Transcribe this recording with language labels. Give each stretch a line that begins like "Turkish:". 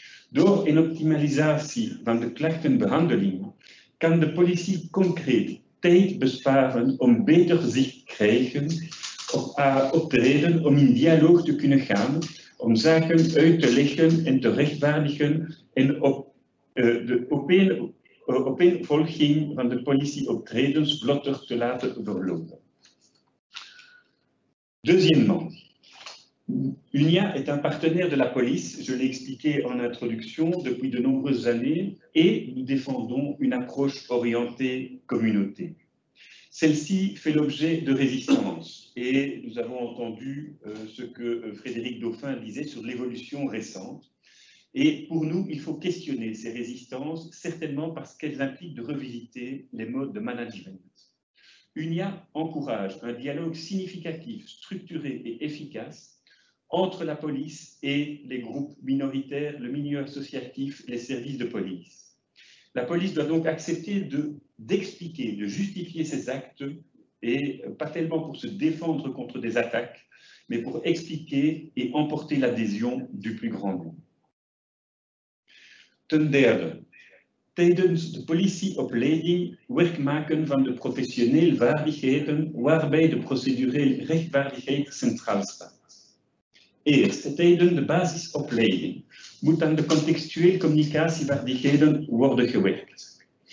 Dutch: Door een optimalisatie van de klachtenbehandeling kan de politie concreet tijd besparen om beter zicht te krijgen op optreden, om in dialoog te kunnen gaan, om zaken uit te leggen en te rechtvaardigen en op de opeenvolging van de politieoptredens vlotter te laten verlopen.
French: Deuxièmement, UNIA est un partenaire de la police, je l'ai expliqué en introduction, depuis de nombreuses années, et nous défendons une approche orientée communauté. Celle-ci fait l'objet de résistance, et nous avons entendu ce que Frédéric Dauphin disait sur l'évolution récente. Et pour nous, il faut questionner ces résistances, certainement parce qu'elles impliquent de revisiter les modes de management. UNIA encourage un dialogue significatif, structuré et efficace entre la police et les groupes minoritaires, le milieu associatif, les services de police. La police doit donc accepter d'expliquer, de justifier ses actes, et pas tellement pour se défendre contre des attaques, mais pour expliquer et emporter l'adhésion du plus grand nombre.
Dutch: Ten derde, tijdens de politieopleiding werk maken van de professionele vaardigheden waarbij de procedurele rechtvaardigheid centraal staat. Eerst, tijdens de basisopleiding moet aan de contextuele communicatievaardigheden worden gewerkt.